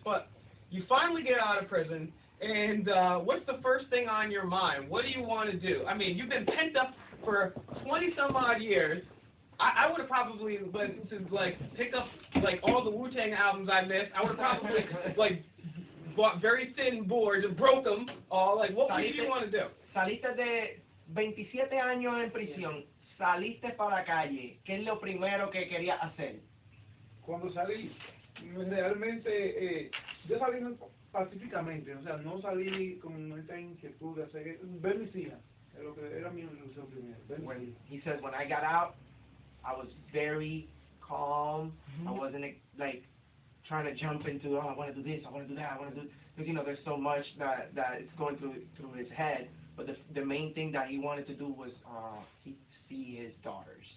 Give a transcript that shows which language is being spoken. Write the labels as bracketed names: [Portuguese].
[English] But you finally get out of prison, and what's the first thing on your mind? What do you want to do? I mean, you've been pent up for 20-some-odd years. I would have probably went to, pick up, all the Wu-Tang albums I missed. I would have probably, bought very thin boards and broke them all. What would you want to do? [Spanish] Saliste de 27 años en prisión. Saliste para la calle. ¿Qué es lo primero que querías hacer? Cuando salí, realmente, yo salí pacíficamente, o sea, no salí con esta inquietud de hacer, ver mis hijas, es lo que era mi ilusión primero. [English] He says, when I got out, I was very calm. I wasn't trying to jump into, I want to do this, I want to do that, I want to do, because there's so much that it's going through his head. But the main thing that he wanted to do was see his daughters.